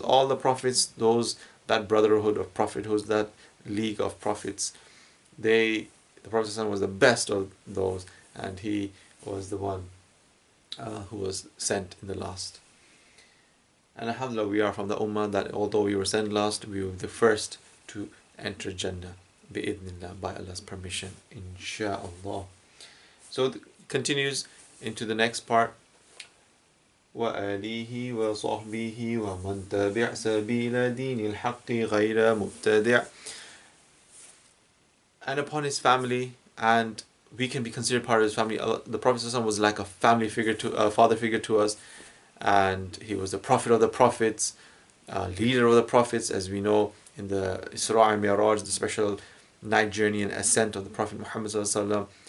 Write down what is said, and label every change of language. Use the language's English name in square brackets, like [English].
[English] All the prophets, that brotherhood of prophethood, that league of prophets, the Prophet was the best of those, and he was the one who was sent in the last. And alhamdulillah, we are from the ummah that although we were sent last, we were the first to enter Jannah, bi'idhnillah, by Allah's permission, insha'Allah. So it continues into the next part. [Arabic] وآله وصحبه ومن تبع سبيل دين الحق غير مبتدع. [English] And upon his family, and we can be considered part of his family. The Prophet ﷺ was like a family figure a father figure to us, and he was the prophet of the prophets, leader of the prophets, as we know in the Isra and Mi'raj, the special night journey and ascent of the Prophet Muhammad ﷺ.